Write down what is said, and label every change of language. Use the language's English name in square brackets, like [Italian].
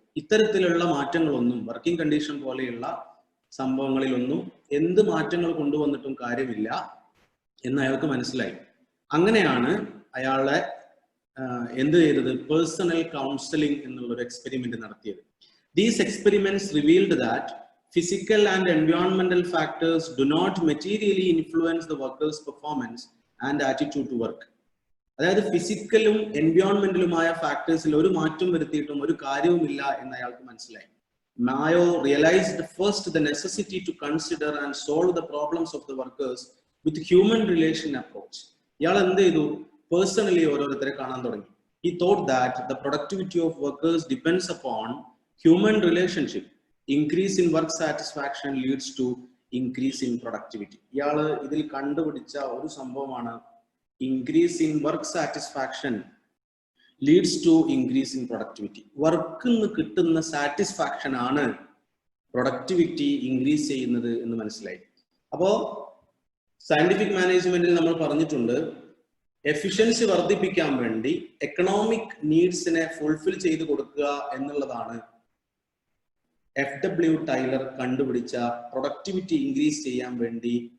[Malayalam] ഇത്തരത്തിലുള്ള മാറ്റങ്ങളൊന്നും, working condition പോലെയുള്ള സംഭവങ്ങളിലൊന്നും എന്ത് മാറ്റങ്ങൾ കൊണ്ടുവന്നിട്ടും കാര്യമില്ല എന്ന് അയാൾക്ക് മനസ്സിലായി. അങ്ങനെയാണ് അയാളെ എന്ത് ചെയ്തത്? പേഴ്സണൽ കൗൺസിലിംഗ് എന്നുള്ള ഒരു എക്സ്പെരിമെന്റ് നടത്തിയത്. [English] These experiments revealed that physical and environmental factors do not materially influence the worker's performance and attitude to work. [Malayalam] അതായത് ഫിസിക്കലും എൻവയോൺമെന്റലുമായ ഫാക്ടേഴ്സിൽ ഒരു മാറ്റം വരുത്തിയിട്ടും ഒരു കാര്യവുമില്ല എന്ന് അയാൾക്ക് മനസ്സിലായി. [English] Mayo realised first the necessity to consider and solve the problems of the workers with human relation approach. [Malayalam] ഇയാൾ എന്ത് ചെയ്തു? പേഴ്സണലി ഓരോരുത്തരെ കാണാൻ തുടങ്ങി. [English] He thought that the productivity of workers depends upon human relationship. Increase in work satisfaction leads to increase in productivity. [Malayalam] ഇയാള് ഇതിൽ കണ്ടുപിടിച്ച ഒരു സംഭവമാണ് [English] increase in work satisfaction leads to increase in productivity. [Malayalam] വർക്കിന്ന് കിട്ടുന്ന സാറ്റിസ്ഫാക്ഷൻ ആണ് പ്രൊഡക്ടിവിറ്റി ഇൻക്രീസ് ചെയ്യുന്നത് എന്ന് മനസ്സിലായി. അപ്പോ സയന്റിഫിക് മാനേജ്മെന്റിൽ നമ്മൾ പറഞ്ഞിട്ടുണ്ട്, എഫിഷ്യൻസി വർദ്ധിപ്പിക്കാൻ വേണ്ടി എക്കണോമിക് നീഡ്സിനെ ഫുൾഫിൽ ചെയ്ത് കൊടുക്കുക എന്നുള്ളതാണ് FW ടൈലർ കണ്ടുപിടിച്ച പ്രൊഡക്ടിവിറ്റി ഇൻക്രീസ് ചെയ്യാൻ വേണ്ടി.